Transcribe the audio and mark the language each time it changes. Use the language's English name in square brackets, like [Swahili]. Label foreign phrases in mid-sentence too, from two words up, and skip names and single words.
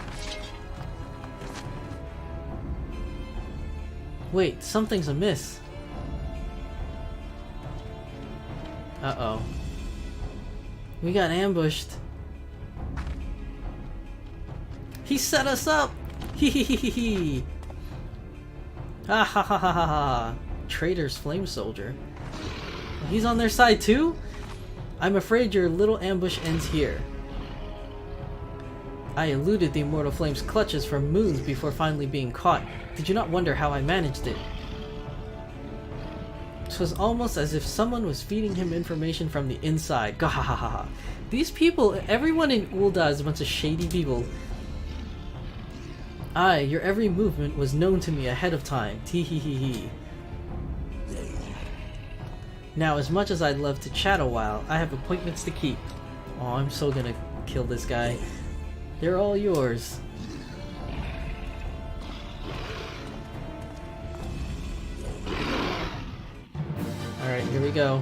[English] Wait, something's amiss. Uh-oh. We got ambushed. He set us up! Hee hee hee hee hee! Ha ha ha ha ha ha! Traitor's flame soldier. He's on their side too? I'm afraid your little ambush ends here. I eluded the Immortal Flame's clutches for moons before finally being caught. Did you not wonder how I managed it? It was almost as if someone was feeding him information from the inside. Gahahaha. These people, everyone in Ul'dah is a bunch of shady people. Aye, your every movement was known to me ahead of time. Tee hee hee hee. Now, as much as I'd love to chat a while, I have appointments to keep. Oh, I'm so gonna kill this guy. They're all yours. Alright, here we go.